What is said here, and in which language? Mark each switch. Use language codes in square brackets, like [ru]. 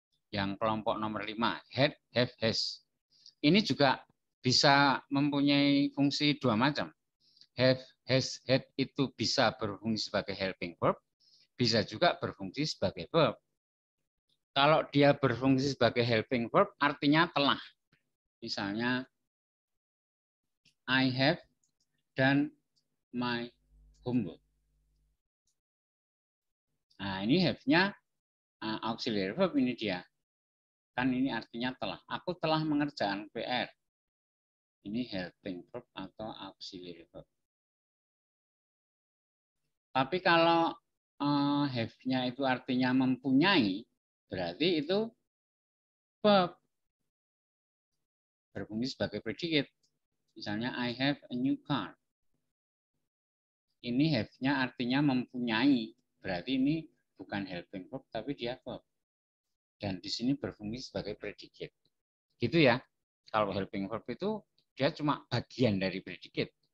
[id] Yang kelompok nomor 5, had, have, has. Ini juga bisa mempunyai fungsi dua macam. Have, has, had itu bisa berfungsi sebagai helping verb, bisa juga berfungsi sebagai verb. Kalau dia berfungsi sebagai helping verb, artinya telah. [en] Misalnya, I have done my homework. [id] Nah, ini have-nya auxiliary verb ini dia. Kan ini artinya telah. Aku telah mengerjakan PR. Ini helping verb atau auxiliary verb. Tapi kalau have-nya itu artinya mempunyai, berarti itu verb. Berfungsi sebagai predikat. [en] Misalnya, I have a new car. [id] Ini have-nya artinya mempunyai. Berarti ini bukan helping verb, tapi dia verb. Dan di sini berfungsi sebagai predikat. Gitu ya. Kalau helping verb itu dia cuma bagian dari predikat.